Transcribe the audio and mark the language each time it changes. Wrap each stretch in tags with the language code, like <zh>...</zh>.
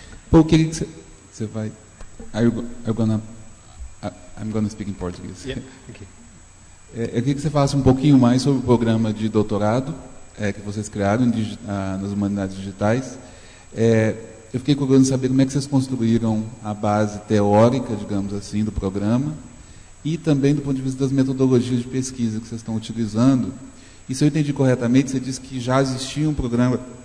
<pt>Paul, queria que você vai...</pt> <en>I'm gonna speak in Portuguese. Yeah, okay.</en> <pt>Eu queria que você falasse um pouquinho mais sobre o programa de doutorado que vocês criaram nas Humanidades Digitais. Eu fiquei curioso em saber como é que vocês construíram a base teórica, digamos assim, do programa, e também do ponto de vista das metodologias de pesquisa que vocês estão utilizando. E se eu entendi corretamente, você disse que já existia um programa</pt>